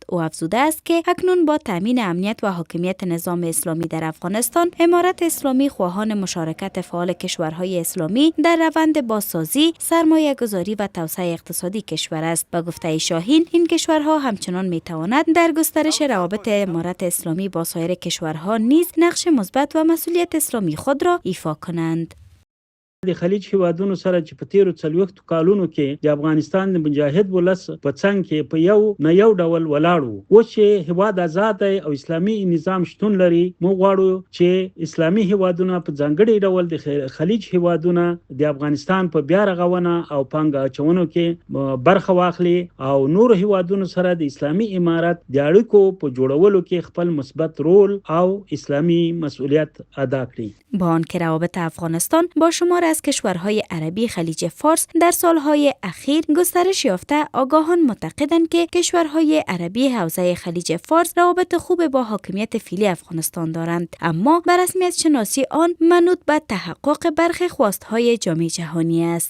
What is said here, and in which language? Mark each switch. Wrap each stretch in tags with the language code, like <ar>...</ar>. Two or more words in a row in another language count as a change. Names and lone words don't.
<fa>او افزوده است که اکنون با تامین امنیت و حاکمیت نظام اسلامی در افغانستان، امارت اسلامی خواهان مشارکت فعال کشورهای اسلامی در روند بازسازی، سرمایه‌گذاری و توسعه اقتصادی کشور است. با گفته شاهین، این کشورها همچنان می‌توانند در گسترش روابط امارت اسلامی با سایر کشورها نیز نقش مثبت و مسئولیت اسلامی خود را ایفا کنند.</fa> <ps>د خلیج هیوادونو سره چې په تیرو 40 کالونو کې د افغانستان د مجاهد ولس په څنګ کې په یو نه یو ډول ولاړ وو. اوس چې هیواد آزاد دی او اسلامي نظام شتون لري، موږ غواړو چې اسلامي هیوادونه په ځانګړي ډول د خلیج هیوادونه د افغانستان په بیا رغونه او پانګه اچونو کې برخه واخلي او نور هیوادونو سره د اسلامي امارت د اړیکو په جوړولو کې خپل مثبت رول او اسلامي مسئولیت ادا کړي.</ps> <fa>با آنکه روابط افغانستان با شمار از کشورهای عربی خلیج فارس در سالهای اخیر گسترش یافته، آگاهان معتقدند که کشورهای عربی حوزه خلیج فارس روابط خوب با حاکمیت فعلی افغانستان دارند، اما به رسمیت شناسی آن منوط به تحقق برخی خواستهای جامعه جهانی است.</fa>